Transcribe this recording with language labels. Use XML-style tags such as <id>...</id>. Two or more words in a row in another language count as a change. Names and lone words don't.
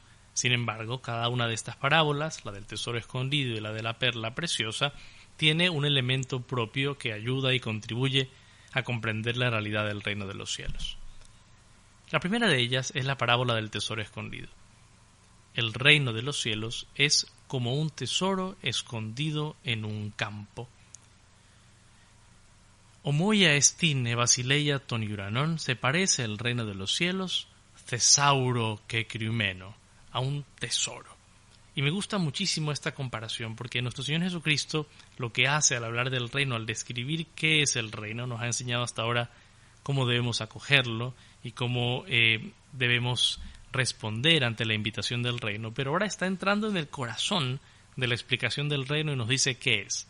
<es>Sin embargo, cada una de estas parábolas, la del tesoro escondido y la de la perla preciosa, tiene un elemento propio que ayuda y contribuye a comprender la realidad del reino de los cielos. La primera de ellas es la parábola del tesoro escondido. El reino de los cielos es como un tesoro escondido en un campo.</es> <el>Ὁμοία ἐστὶν βασιλεία τῶν οὐρανῶν,</el> <es>se parece el reino de los cielos,</es> <el>θησαυρῷ κεκρυμμένῳ,</el> <es>a un tesoro. Y me gusta muchísimo esta comparación porque nuestro Señor Jesucristo lo que hace al hablar del reino, al describir qué es el reino, nos ha enseñado hasta ahora cómo debemos acogerlo y cómo debemos responder ante la invitación del reino, pero ahora está entrando en el corazón de la explicación del reino y nos dice qué es.</es>